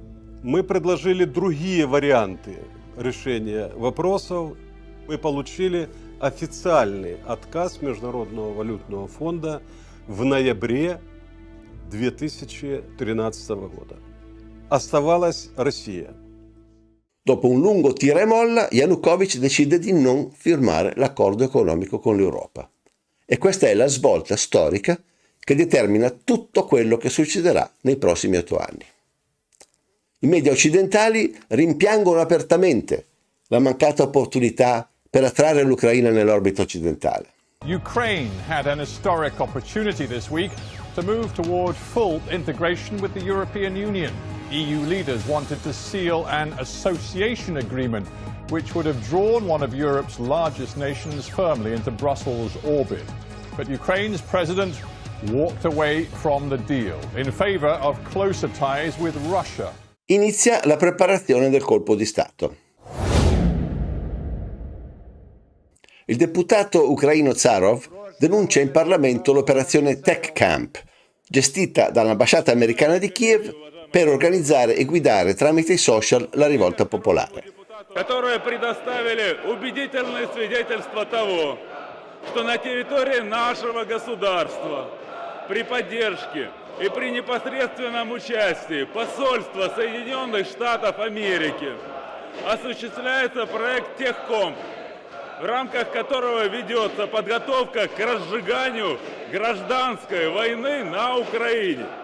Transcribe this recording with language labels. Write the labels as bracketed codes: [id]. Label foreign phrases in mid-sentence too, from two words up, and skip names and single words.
[ru] Мы предложили другие варианты решения вопросов. Мы получили официальный отказ Международного валютного фонда в ноябре 2013 года. Оставалась Россия. [it] Dopo un lungo tira e molla, Yanukovych decide di non firmare l'accordo economico con l'Europa. E questa è la svolta storica che determina tutto quello che succederà nei prossimi 8 anni. I media occidentali rimpiangono apertamente la mancata opportunità per attrarre l'Ucraina nell'orbita occidentale. [en] Ukraine had an historic opportunity this week to move toward full integration with the European Union. EU leaders wanted to seal an association agreement which would have drawn one of Europe's largest nations firmly into Brussels' orbit. But Ukraine's president walked away from the deal in favor of closer ties with Russia. [it] Inizia la preparazione del colpo di Stato. Il deputato ucraino Zarov denuncia in Parlamento l'operazione Tech Camp, gestita dall'ambasciata americana di Kiev per organizzare e guidare tramite i social la rivolta popolare. [ru] Которые предоставили убедительные свидетельства того, что на территории нашего государства при поддержке и при непосредственном участии посольства Соединенных Штатов Америки осуществляется проект Техкомп, в рамках которого ведется подготовка к разжиганию гражданской войны на Украине.